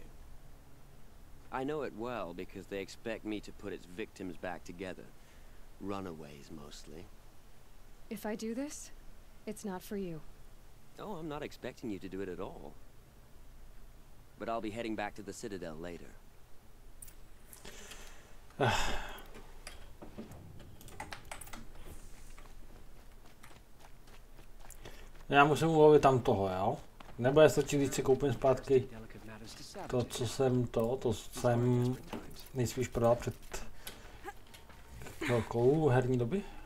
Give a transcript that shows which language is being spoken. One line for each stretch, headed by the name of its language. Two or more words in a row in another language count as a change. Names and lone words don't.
English: I know it well because they expect me to put its victims back together. Runaways, mostly. If I do this, it's not for you. Oh, I'm not expecting you to do it at all. But I'll be heading back to the Citadel later.
Czech: Já musím ulovit tam toho, jo? Nebo je stačí, když si koupím zpátky to, co jsem nejspíš prodal před chvilkou herní doby.